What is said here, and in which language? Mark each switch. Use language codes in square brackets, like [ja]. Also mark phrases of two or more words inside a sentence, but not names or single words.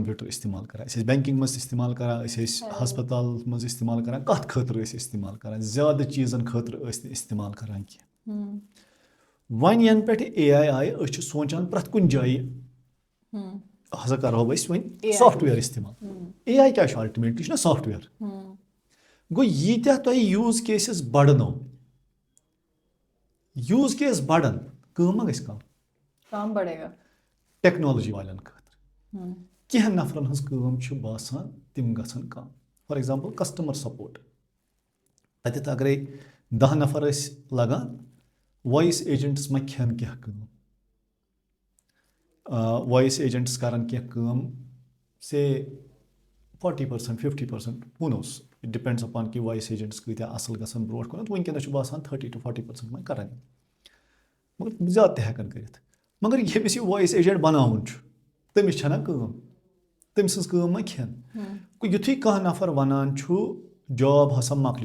[ks] کَمپیوٗٹر اِستعمال کَران أسۍ ٲسۍ بینٛکِنٛگ منٛز اِستعمال کَران أسۍ ٲسۍ ہَسپَتال منٛز اِستعمال کَران کَتھ خٲطرٕ ٲسۍ اِستعمال کَران زیادٕ چیٖزَن خٲطرٕ ٲسۍ نہٕ اِستعمال کَران کینٛہہ وۄنۍ یَنہٕ پٮ۪ٹھ AI آیہِ أسۍ چھِ سونٛچان پرٛٮ۪تھ کُنہِ جایہِ ہسا کَرہو أسۍ وۄنۍ سافٹوِیَر اِستعمال AI کیٛاہ چھُ اَلٹِمیٹلی چھُنہ سافٹوِیَر گوٚو ییٖتیٛاہ تۄہہِ [en] use cases [ks] بَڑنو [en] use case [ks] بَڑان کٲم ما گژھِ [ur] کم بڑے گا [ks] ٹیکنالجی والٮ۪ن خٲطرٕ کینٛہہ نفرَن ہٕنٛز کٲم چھِ باسان تِم گژھن کَم [en] for example customer support [ks] تَتٮ۪تھ اگرے 10 نفر ٲسۍ لگان [en] voice agents [ks] ما کھٮ۪ن کینٛہہ کٲم [en] voice agents [ks] کَرَن کینٛہہ کٲم سے 40% 50% ہو [en] now it depends upon [ks] کہِ [en] voice agents [ks] کۭتیاہ اَصٕل گژھن برونٛٹھ کُنَتھ وٕنکٮ۪نَس چھُ باسان 30 to 40% وۄنۍ کَران مگر زیادٕ تہِ ہٮ۪کَن کٔرِتھ مگر ییٚمِس یہِ [en] voice agent [ks] بَناوُن چھُ تٔمِس چھَنہ کٲم تٔمۍ سٕنٛز کٲم ما کھٮ۪ن گوٚو یُتھُے کانٛہہ نفر وَنان چھُ جاب ہسا مۄکلہِ